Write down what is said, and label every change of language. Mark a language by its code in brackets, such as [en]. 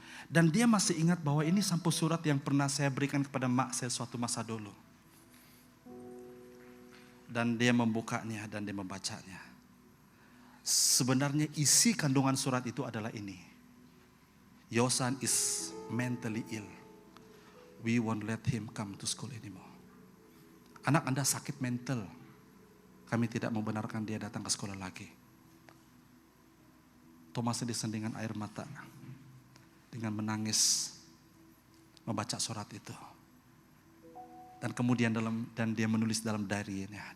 [id] Dan dia masih ingat bahwa ini sampul surat yang pernah saya berikan kepada mak saya suatu masa dulu. Dan dia membukanya dan dia membacanya. Sebenarnya isi kandungan surat itu adalah ini. [en] Yosan is mentally ill. We won't let him come to school anymore. [id] Anak Anda sakit mental. Kami tidak membenarkan dia datang ke sekolah lagi. Thomas Edison dengan air mata, dengan menangis, membaca surat itu. Dan kemudian dan dia menulis dalam diary-nya.